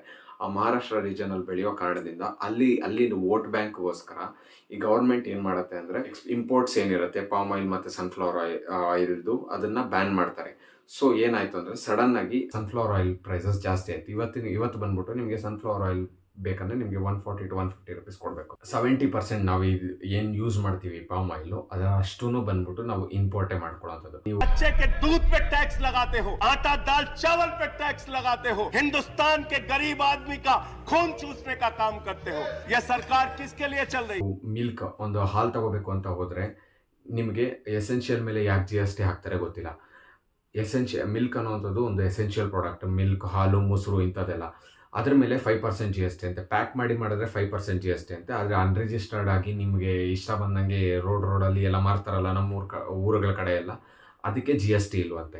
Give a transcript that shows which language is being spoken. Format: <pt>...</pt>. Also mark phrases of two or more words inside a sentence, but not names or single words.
<kn>ಆ ಮಹಾರಾಷ್ಟ್ರ ರೀಜನಲ್ಲಿ ಬೆಳೆಯೋ ಕಾರಣದಿಂದ ಅಲ್ಲಿ ವೋಟ್ ಬ್ಯಾಂಕ್ಗೋಸ್ಕರ ಈ ಗೌರ್ಮೆಂಟ್ ಏನು ಮಾಡುತ್ತೆ ಅಂದರೆ ಇಂಪೋರ್ಟ್ಸ್ ಏನಿರುತ್ತೆ</kn> <en>palm oil</en> <kn>ಮತ್ತು ಸನ್ಫ್ಲವರ್ ಆಯಿಲ್ದು ಅದನ್ನು ಬ್ಯಾನ್ ಮಾಡ್ತಾರೆ. ಸೊ ಏನಾಯಿತು ಅಂದರೆ ಸಡನ್ ಆಗಿ</kn> <en>sunflower oil prices</en> <kn>ಜಾಸ್ತಿ ಆಯಿತು. ಇವತ್ತು ಬಂದ್ಬಿಟ್ಟು ನಿಮಗೆ</kn> <en>sunflower oil</en> <kn>ಬೇಕಂದ್ರೆ ನಿಮಗೆ 140 to 150 ಕೊಡಬೇಕು. 70% ನಾವು ಏನು ಯೂಸ್ ಮಾಡ್ತೀವಿ</kn> <en>palm oil</en> <kn>ಅದಷ್ಟೂ ಬಂದ್ಬಿಟ್ಟು ನಾವು ಇಂಪೋರ್ಟೇ ಮಾಡ್ಕೊಳ್ಳೋಂಥದ್ದು. ನೀವು</kn> <hi>बच्चे के दूध पे टैक्स लगाते हो, आटा दाल चावल पे टैक्स लगाते हो, हिंदुस्तान के गरीब आदमी का खून चूसने का काम करते हो। यह सरकार किसके लिए चल रही?</hi> <kn>ಮಿಲ್ಕ್ ಒಂದು ಹಾಲು ತಗೋಬೇಕು ಅಂತ ಹೋದ್ರೆ ನಿಮಗೆ ಎಸೆನ್ಷಿಯಲ್ ಮೇಲೆ ಯಾಕೆ ಜಿ-ಎಸ್-ಟಿ ಹಾಕ್ತಾರೆ ಗೊತ್ತಿಲ್ಲ. ಮಿಲ್ಕ್ ಅನ್ನೋವಂಥದ್ದು ಒಂದು</kn> <en>essential product.</en> <kn>ಮಿಲ್ಕ್, ಹಾಲು, ಮೊಸರು ಇಂಥದ್ದೆಲ್ಲ ಅದ್ರ ಮೇಲೆ 5% ಜಿ-ಎಸ್-ಟಿ ಅಂತೆ. ಪ್ಯಾಕ್ ಮಾಡಿದ್ರೆ 5% ಜಿ-ಎಸ್-ಟಿ ಅಂತೆ. ಆದರೆ ಅನ್ರಿಜಿಸ್ಟರ್ಡ್ ಆಗಿ ನಿಮಗೆ ಇಷ್ಟ ಬಂದಂಗೆ ರೋಡಲ್ಲಿ ಎಲ್ಲ ಮಾರ್ತಾರಲ್ಲ ನಮ್ಮ ಊರುಗಳ ಕಡೆ ಎಲ್ಲ, ಅದಕ್ಕೆ ಜಿ-ಎಸ್-ಟಿ ಇಲ್ವಂತೆ.</kn>